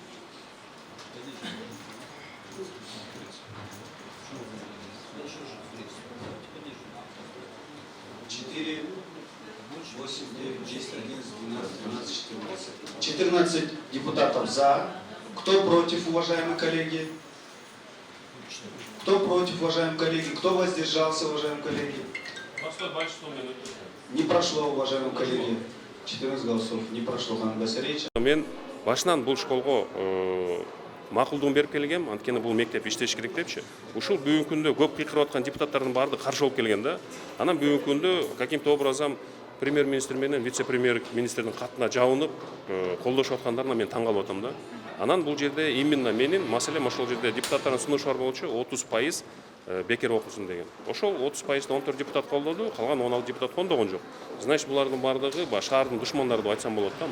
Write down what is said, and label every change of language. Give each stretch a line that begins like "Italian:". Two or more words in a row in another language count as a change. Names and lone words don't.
Russian: 4, 8, 9, 10, 11, 12, 13, 14. 14 депутатов за. Кто против, уважаемые коллеги? Кто против, уважаемые коллеги? Кто воздержался, уважаемые коллеги? Не прошло, уважаемые коллеги. 14 голосов. Не прошло, Хан Басаевич.
Kyrgyz: Мен башынан бул школго макулдугун берип келгем, анткени бул мектеп иштеш керек депчи. Ушул бүгүнкү күндө көп кыйкырып аткан депутаттардын баардыгы каршы болуп келген да. Анан бүгүнкү күндө
Russian: каким-то образом
Kyrgyz: премьер-министр менен вице-премьер-министрдин катына жабынып колдошуп аткандарына мен таң калып атам да. Анан бул жерде именно менин маселем ошол жерде депутаттардын сунушу бар болчу 30% бекер окусун деген. Ошол 30%ды 14 депутат колдоду, калган 16 депутат кондогон жок. Значит, булардын баардыгы шаардын душмандары деп айтсам болот да.